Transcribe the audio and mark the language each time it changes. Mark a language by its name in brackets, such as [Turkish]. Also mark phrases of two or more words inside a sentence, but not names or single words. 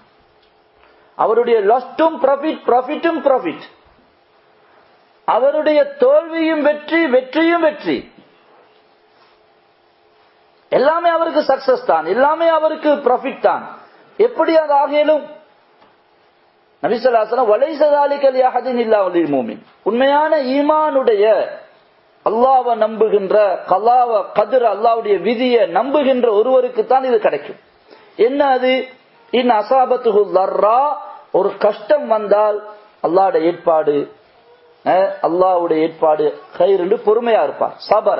[Tamil] அவருடைய லாஸ்டும் ப்ராஃபிட், ப்ராஃபிட்டும் ப்ராஃபிட். அவருடைய தோல்வியும் வெற்றி, வெற்றியும் வெற்றி. எல்லாமே அவருக்கு சக்சஸ் தான், எல்லாமே அவருக்கு ப்ராஃபிட் தான். எப்படி அது ஆகிலும் [Arabic] نبي صلى الله عليه وسلم وليس ذلك لأحد إلا للمؤمن, [Tamil] உண்மையான ஈமானுடைய அல்லாஹ்வை நம்புகின்ற [Arabic] قضاء وقدر [Tamil] அல்லாஹ்வுடைய விதியை நம்புகின்ற ஒருவருக்கு தான் இது கிடைக்கும். என்ன அது, [Arabic] إن أصابته ضراء, [Tamil] ஒரு கஷ்டம் வந்தால் அல்லாஹ்வுடைய ஏற்பாடு, அல்லாஹ்வுடைய ஏற்பாடு கைர் என்று பொறுமையா இருப்பார், சபர.